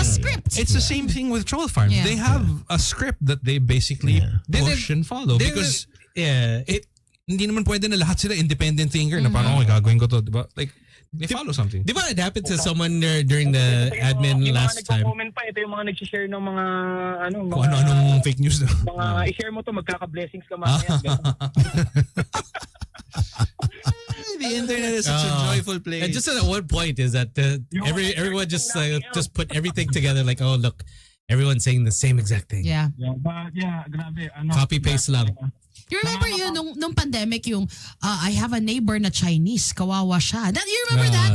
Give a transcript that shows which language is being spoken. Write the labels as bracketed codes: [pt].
[en] A script. It's the same thing with troll farms. Yeah. They have a script that they basically push and follow because [tl] hindi naman pwede na lahat sila independent thinker na parang okay, gagawin ko to, di ba? [en] Like, they follow something. [tl] Di ba [en] it happened to someone during the admin last time? [tl] Comment pa, ito yung mga nag-share ng mga Kung ano-anong fake news na. mga i-share mo to, magkaka-blessings ka mamaya. [en] The internet is such a joyful place. And just at one point is that everyone just put everything together like, oh look, everyone's saying the same exact thing. Yeah. [tl] Grabe. Copy paste lang. [en] You remember yun nung pandemic yung I have a neighbor na Chinese, [tl] kawawa siya. [en] You remember that?